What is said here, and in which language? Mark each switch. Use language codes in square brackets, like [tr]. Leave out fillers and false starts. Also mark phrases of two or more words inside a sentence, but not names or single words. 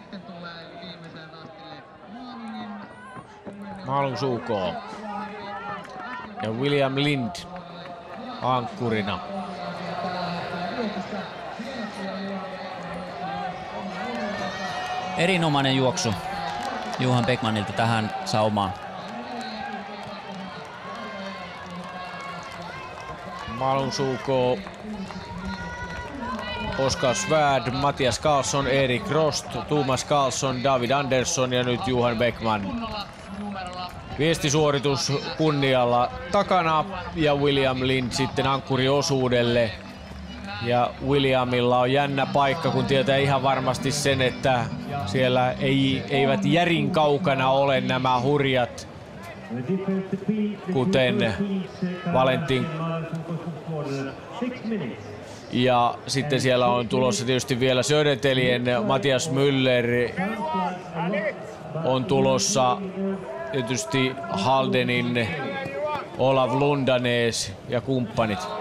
[fi] Malung suukoo. Ja William Lind ankkurina. Erinomainen juoksu Johan Beckmanilta tähän saumaan. Malung suukoo. Oskar Svärd, Mattias Karlsson, Erik Rost, Thomas Karlsson, David Andersson ja nyt Johan Beckman. Viestisuoritus kunnialla takana ja William Lind sitten ankkuriosuudelle. Ja Williamilla on jännä paikka, kun tietää ihan varmasti sen, että siellä eivät järin kaukana ole nämä hurjat, kuten Valentin Ja sitten siellä on tulossa tietysti vielä Södertelien Matias Müller on tulossa, tietysti Haldenin Olav Lundanes ja kumppanit.